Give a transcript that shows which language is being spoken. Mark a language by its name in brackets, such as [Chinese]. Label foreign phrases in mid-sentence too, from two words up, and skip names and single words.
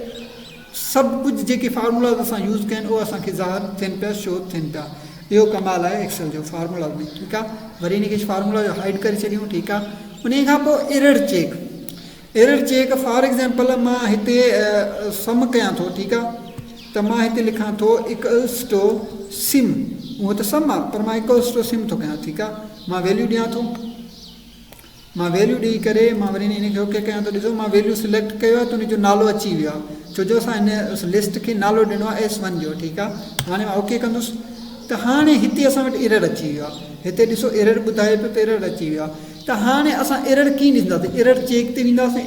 [Sindhi] सभु कुझु जेके फार्मूलाज़ असां यूज़ कया आहिनि उहे असांखे ज़ाहिर थियनि पिया शो थियनि पिया इहो कमाल आहे एक्सेल जो फार्मूला में ठीकु आहे वरी हिनखे फार्मूला जो हाइड करे छॾियूं ठीकु आहे उन खां पोइ [English] error check for example [Sindhi] मां हिते सम कयां थो ठीकु आहे त मां हिते लिखां थो [English] equals to sim [Sindhi] उहो त सम आहे पर मां [English] equals to sim [Sindhi] थो कयां ठीकु आहे मां वैल्यू ॾियां थो मां वैल्यू ॾेई करे मां वरी हिनखे ओके कयां थो ॾिसो मां [English] value select [Sindhi] कयो आहे त हुनजो नालो अची वियो आहे छो जो असां हिन लिस्ट खे नालो ॾिनो आहे S1 जो ठीकु आहे हाणे मां ओके कंदुसि त हाणे हिते असां वटि एरर अची वियो आहे हिते ॾिसो एरर ॿुधाए पियो त एरर अची वियो आहे त हाणे असां एरर कीअं ॾिसंदासीं [English] error check [Sindhi] ते वेंदासीं